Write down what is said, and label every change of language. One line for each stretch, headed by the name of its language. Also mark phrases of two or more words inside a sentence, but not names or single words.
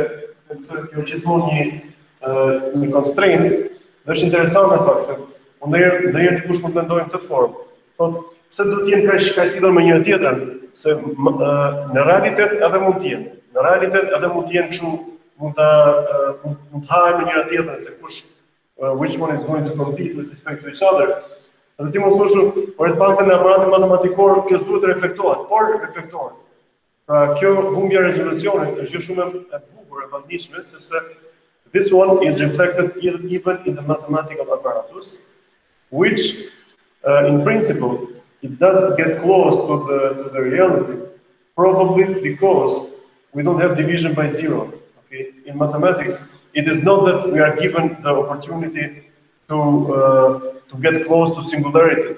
Albanian: Kjo gjithmonë një constraint, dhe është interesante fakt se ndonjëherë dikush mund të mendojë në këtë formë. Thotë, pse do të jenë kaq lidhur me njëra tjetrën? Se në realitet edhe mund të jenë. Në realitet edhe mund të jenë kështu, mund të hahen me njëra tjetrën se kush
English: which one is going to compete with respect to each other.
Albanian: Dhe ti mund të thosh, por të paktën në aparatin matematikor kjo duhet të reflektohet, por reflektohet. Pra kjo humbja e rezolucionit është gjë shumë e bukur e panditshme sepse
English: this one is reflected even in the mathematical apparatus, which in principle it does get close to the reality, probably because we don't have division by zero. Okay? In mathematics, it is not that we are given the opportunity to get close to singularities.